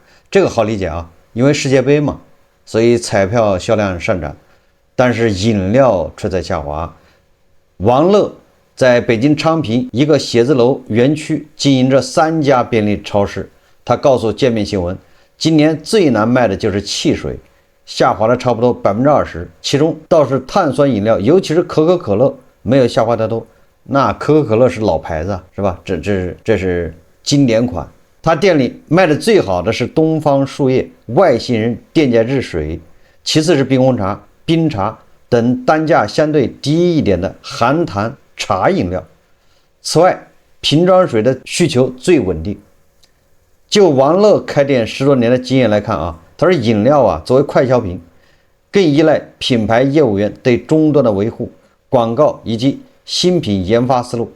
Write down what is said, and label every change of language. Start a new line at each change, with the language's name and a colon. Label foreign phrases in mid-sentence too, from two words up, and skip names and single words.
Chinese: 這個好理解因為世界杯嘛，所以彩票銷量上漲，但是飲料卻在下滑。王樂在北京昌平一個寫字樓園區經營着3家便利超市，他告訴界面新聞，今年最難賣的就是汽水，下滑了差不多20%，其中倒是碳酸飲料，尤其是可口可樂沒有下滑太多。那可口可樂是老牌子是吧？這是經典款。他店裡賣的最好的是東方樹葉、外星人电解质水，其次是冰紅茶、冰茶等单价相对低一点的含糖茶飲料。此外，瓶裝水的需求最穩定。就王樂開店10多年的經驗來看他說飲料作為快消品，更依賴品牌業務員對終端的維護、廣告以及新品研發思路。